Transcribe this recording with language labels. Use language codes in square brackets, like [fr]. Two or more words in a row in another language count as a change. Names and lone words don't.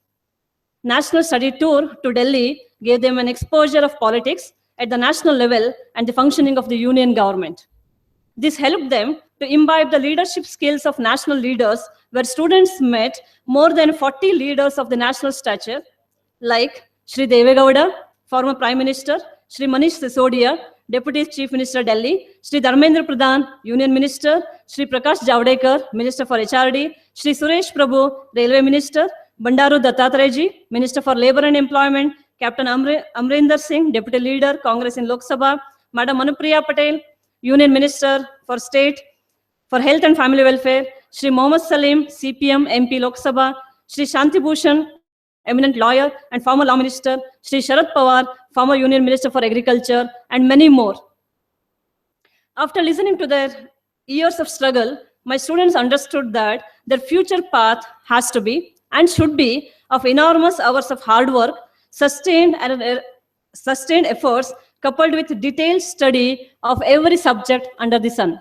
[en] National Study Tour to Delhi gave them an exposure of politics at the national level and the functioning of the union government. This helped them to imbibe the leadership skills of national leaders, where students met more than 40 leaders of the national stature, like Shri Deve Gowda, former Prime Minister, Shri Manish Sisodia, Deputy Chief Minister Delhi, Shri Dharmendra Pradhan, Union Minister, Shri Prakash Javadekar, Minister for HRD, Shri Suresh Prabhu, Railway Minister, Bandaru Dattatreji, Minister for Labour and Employment, Captain Amrinder Singh, Deputy Leader, Congress in Lok Sabha, Madam Manupriya Patel, Union Minister for State for Health and Family Welfare, Shri Mohammad Salim, CPM, MP Lok Sabha, Shri Shanti Bhushan, eminent lawyer and former law minister, Shri Sharad Pawar, former Union Minister for Agriculture, and many more. After listening to their years of struggle, my students understood that their future path has to be and should be of enormous hours of hard work, sustained efforts, coupled with detailed study of every subject under the sun.